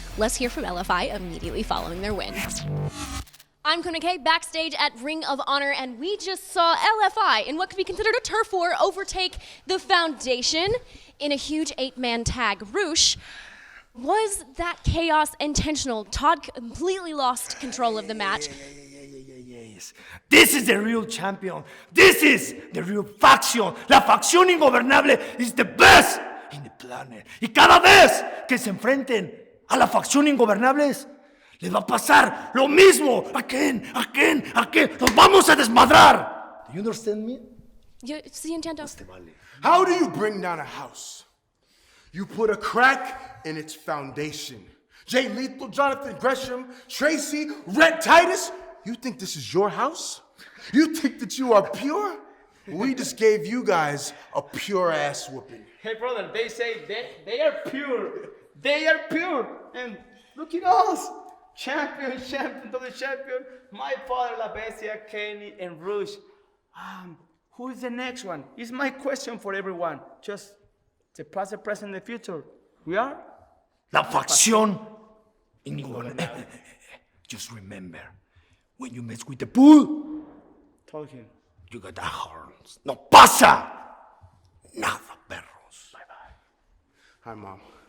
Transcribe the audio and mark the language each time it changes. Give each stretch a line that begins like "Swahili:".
English: Let's hear from LFI immediately following their win. I'm Quinn McKay, backstage at Ring of Honor, and we just saw LFI in what could be considered a turf war overtake the Foundation in a huge 8-man tag. Roosh, was that chaos intentional? Todd completely lost control of the match. Yes. This is the real champion. This is the real faction. La facción ingobernable is the best in the planet.
Spanish: Y cada vez que se enfrenten a la facción ingobernables, les va a pasar lo mismo. ¿A quién? Nos vamos a desmadrar.
English: Do you understand me?
Spanish: Sí, entiendo.
English: How do you bring down a house? You put a crack in its foundation. Jay Lethal, Jonathan Gresham, Tracy, Rhett Titus. You think this is your house? You think that you are pure? We just gave you guys a pure ass whooping. Hey brother, they say they are pure. They are pure. And look at us. Champion, double champion. My father, La Bestia, Kenny, and Roosh. Who is the next one? It's my question for everyone. Just the past, the present, the future. We are?
Spanish: La facción ingobernable.
English: Just remember, when you mess with the bull, Told him. you got the horns.
Spanish: No pasa nada, perros.
English: Bye-bye. Hi, Mom.